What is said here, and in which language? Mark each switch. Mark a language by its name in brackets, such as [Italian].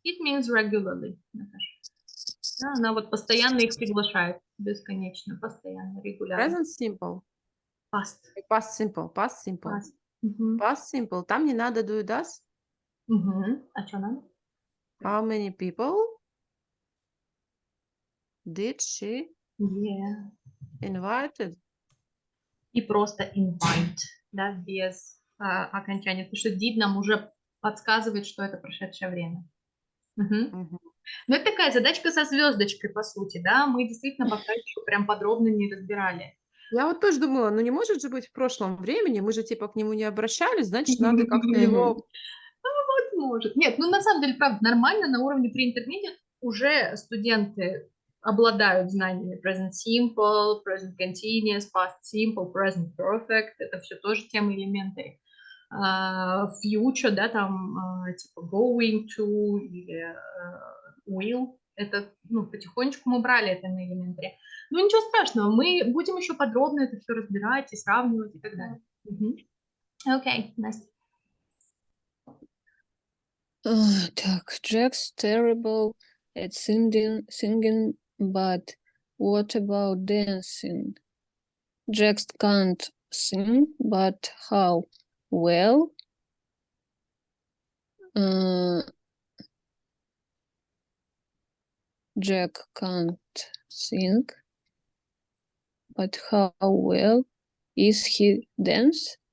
[English] It means regularly, Наташа. [Russian] Да, она вот постоянно их приглашает. Бесконечно, постоянно, регулярно. [English] Present simple. Past. Past simple. Past simple. Past. Мгм. Past simple. [Russian] Там не надо do does. Мгм. А что надо? [English] How many people did she Yeah. invited? [Russian] И просто invite, да, без окончания. Потому что did нам уже подсказывает, что это прошедшее время. Мгм. Мгм. Ну, это такая задачка со звездочкой, по сути, да, мы действительно пока еще прям подробно не разбирали. Я вот тоже думала, ну не может же быть в прошлом времени, мы же типа к нему не обращались, значит, надо как-то его... Вот может. Нет, ну на самом деле, правда, нормально на уровне pre-intermediate уже студенты обладают знаниями present simple, present continuous, past simple, present perfect. Это все тоже темы элементы. Future, да, там типа going to или will. Это, ну, потихонечку мы брали это на элементаре. Ну, ничего страшного, мы будем еще подробно это все разбирать и сравнивать и так далее. Окей, Настя. Так, [English] Jack's terrible at singing, but what about dancing? Jack can't sing, but how? Well, uh, Jack can't sing, but how well is he dance?